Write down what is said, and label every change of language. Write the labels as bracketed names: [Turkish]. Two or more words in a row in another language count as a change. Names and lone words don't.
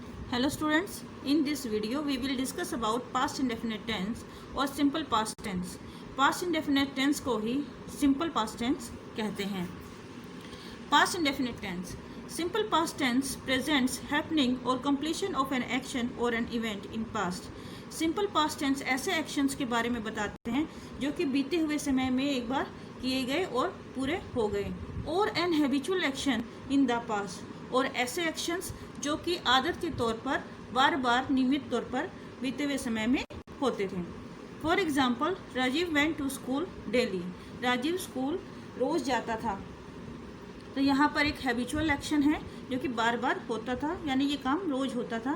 [English] Hello students, in this video we will discuss about past indefinite tense और simple past tense. Past indefinite tense [Hindi] को ही [English] simple past tense [Hindi] कहते हैं. [English] Past indefinite tense. Simple past tense presents happening or completion of an action or an event in past. Simple past tense [Hindi] ऐसे actions के बारे में बताते हैं जो कि बीते हुए समय में एक बार किए गए और पूरे हो गए. [English] और an habitual action in the past. [Hindi] और ऐसे एक्शंस जो कि आदत के तौर पर बार बार नियमित तौर पर बीते हुए समय में होते थे. [English] For example, राजीव went to school daily. [Hindi] राजीव स्कूल रोज जाता था. तो यहाँ पर एक [English] habitual action [Hindi] है जो कि बार बार होता था, यानी ये काम रोज होता था.